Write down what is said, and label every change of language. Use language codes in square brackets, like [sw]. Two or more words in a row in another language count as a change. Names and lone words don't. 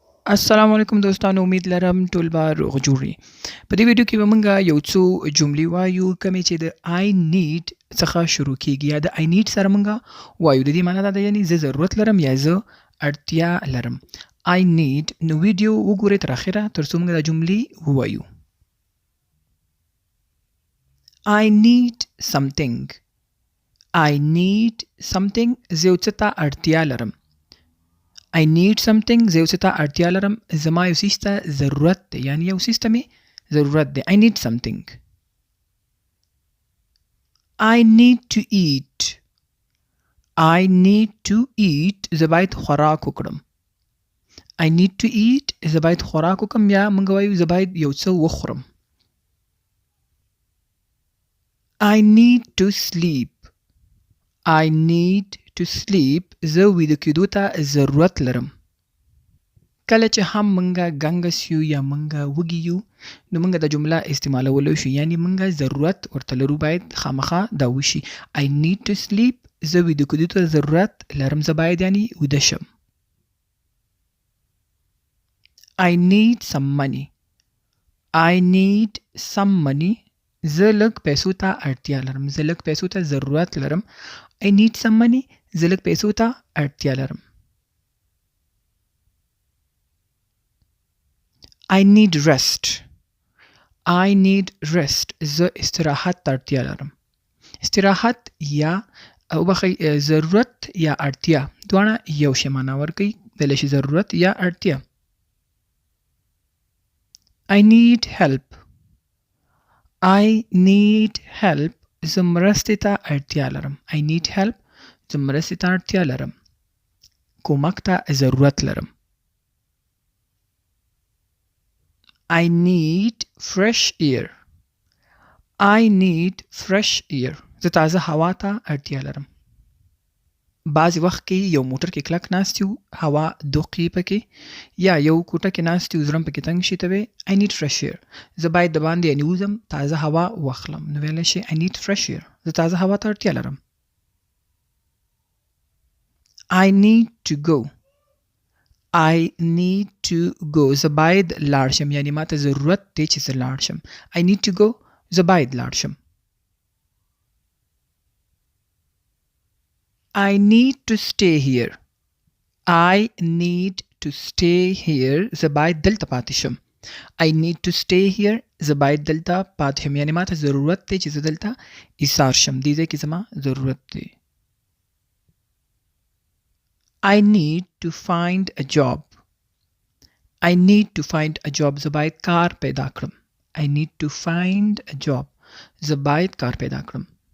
[ps] السلام علیکم دوستانو، امید لرم ټول به روغ جوړ یې. په دې ویډیو کې به موږ یو څو جملې وایو کومې چې د [en] I need [ps] څخه شروع کیږي یا د [en] I need [ps] سره موږ وایو. د دې معنی دا ده یعنی زه ضرورت لرم یا زه اړتیا لرم. [en] I need [ps] نو ویډیو وګورئ تر اخره تر څو موږ دا جملې ووایو. [en] I need something. I need something [ps] زه یو څه ته اړتیا لرم. [en] I need something [ps] زه یو څه ته اړتیا لرم. زما یو څیز ته ضرورت دی یعنی یو څیز ته مې ضرورت دی. [en] I need something. I need to eat. I need to eat [ps] زه باید خوراک وکړم. [en] I need to eat [ps] زه باید خوراک وکړم یا موږ وایو زه باید یو څه وخورم. [en] I need to sleep. I need to sleep [ps] زه ویده کېدو ته ضرورت لرم. کله چې هم موږ ګنګس یو یا موږ وږي یو نو موږ دا جمله استعمالولی شو یعنی موږ ضرورت ورته لرو باید خامخا دا وشي. [en] I need to sleep [ps] زه ویده کېدو ته ضرورت لرم. زه باید یعنی ویده شم. [en] I need some money. I need some money [ps] زه لږ پیسو ته اړتیا لرم. زه لږ پیسو ته ضرورت لرم. [en] I need some money [ps] زه لږ پیسو ته اړتیا لرم. [en] I need rest. I need rest [ps] زه استراحت ته اړتیا لرم. استراحت یا ضرورت یا اړتیا دواړه یو شی معنا ورکوي. ویلی شي ضرورت یا اړتیا. [en] I need help. I need help [ps] زه مرستې ته اړتیا لرم. [en] I need help [ps] زه مرستې ته اړتیا لرم. کومک ته ضرورت لرم. [en] I need fresh air. I need fresh air [ps] زه تازه هوا ته اړتیا لرم. بعضې وخت کې یو موټر کې کلک ناست یو هوا دوقي پکې یا یو کوټه کې ناست یو زړه پکې تنګ شي ته وایي [en] I need fresh air [ps] زه باید د باندې یعنې وځم تازه هوا واخلم نو ویلی شي [en] I need fresh air [ps] زه تازه هوا ته اړتیا لرم. [en] I need to go. I need to go [ps] زه باید لاړ شم یعنی ما ته ضرورت دی چې زه لاړ شم. [en] I need to go [ps] زه باید لاړ شم. [en] I need to stay here. I need to stay here [ps] زه باید دلته پاتې شم. [en] I need to stay here [ps] زه باید دلته پاتې شم یعنی ما ته ضرورت دی چې زه دلته ایسار شم. دې ځای کې زما ضرورت دی. [en] I need to find a job. I need to find a job [ps] زه باید کار پیدا کړم. [en] I need to find a job [ps] زه باید کار پیدا کړم.